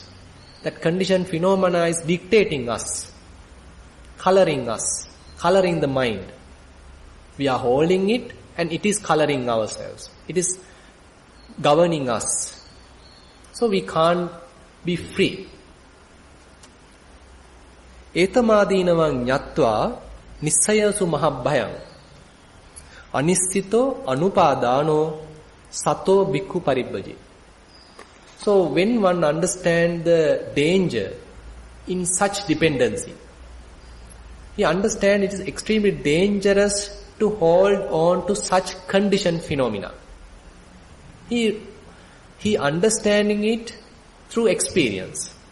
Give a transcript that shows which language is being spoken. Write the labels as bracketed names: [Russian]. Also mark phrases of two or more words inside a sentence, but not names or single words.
[English] That conditioned phenomena is dictating us, coloring the mind. We are holding it and it is coloring ourselves. It is governing us. So we can't be free. [Pali] Etamadinavang nyatva nissayasu mahabhayam anissito anupadano sato bhikkhu paribbaji. [English] So when one understands the danger in such dependency, he understands it is extremely dangerous to hold on to such conditioned phenomena. He understanding it through experience.